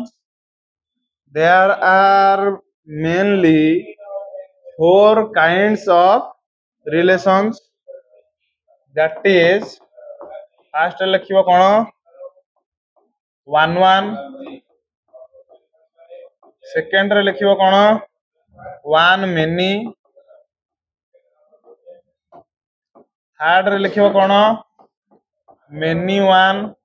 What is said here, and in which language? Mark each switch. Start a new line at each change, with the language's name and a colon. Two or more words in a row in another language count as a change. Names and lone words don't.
English: There are mainly four kinds of relations. That is, first लिखिबो कोन 1 second
Odia: ରେ ଲେଖିବା କଣ
English: 1 many, third
Odia: ରେ ଲେଖିବା କଣ
English: many one,